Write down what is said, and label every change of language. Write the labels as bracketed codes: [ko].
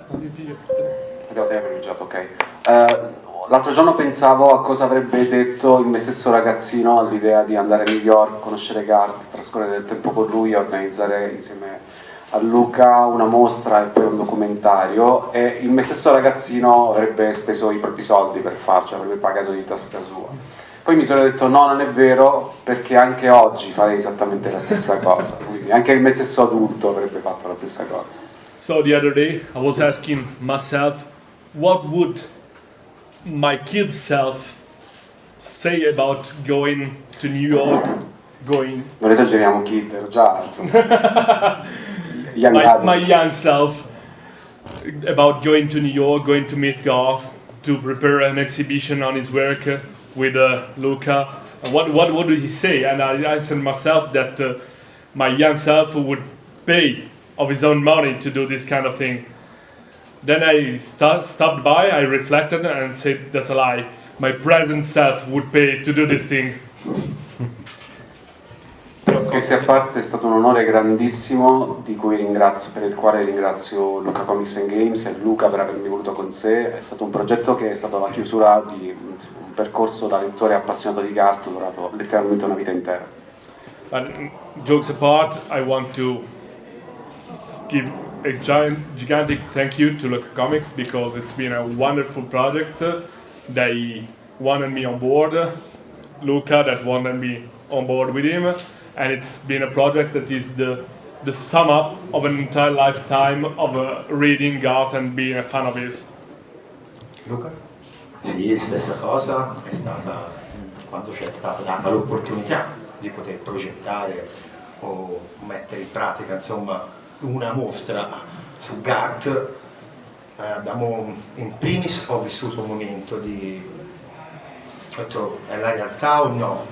[it] Devo tenere privilegiato, ok. L'altro giorno pensavo a cosa avrebbe detto il me stesso ragazzino all'idea di andare a New York, conoscere Garth, trascorrere del tempo con lui e organizzare insieme a Luca una mostra e poi un documentario, e il me stesso ragazzino avrebbe speso i propri soldi per farcelo, avrebbe pagato di tasca sua. Poi mi sono detto no, non è vero, perché anche oggi farei esattamente la stessa cosa, quindi anche il me stesso adulto avrebbe fatto la stessa cosa. [en] So the other day I was asking myself, what would my kid self say about going to New York, [it] Non esageriamo, kid, ero già, insomma, [en] my young self, about going to New York, going to meet Garth, to prepare an exhibition on his work with Lucca. What would he say? And I answered myself that my young self would pay of his own money to do this kind of thing. Then I stopped by, I reflected and said, that's a lie. My present self would pay to do this thing. [it] Scherzi a parte, è stato un onore grandissimo per il quale ringrazio Lucca Comics Games e Luca per avermi voluto con sé. È stato un progetto che è stato la chiusura di un percorso da lettore appassionato di Garth durato letteralmente una vita intera. [en] But jokes apart, I want to give a gigantic thank you to Lucca Comics, because it's been a wonderful project. They wanted me on board, Lucca that wanted me on board with him, and it's been a project that is the sum up of an entire lifetime of reading Garth and being a fan of his. [it] Luca? Sì, stessa cosa, è stata quando ci è stata data l'opportunità di poter progettare o mettere in pratica, insomma, una mostra su Garth. In primis ho vissuto un momento di ho detto, è la realtà o no?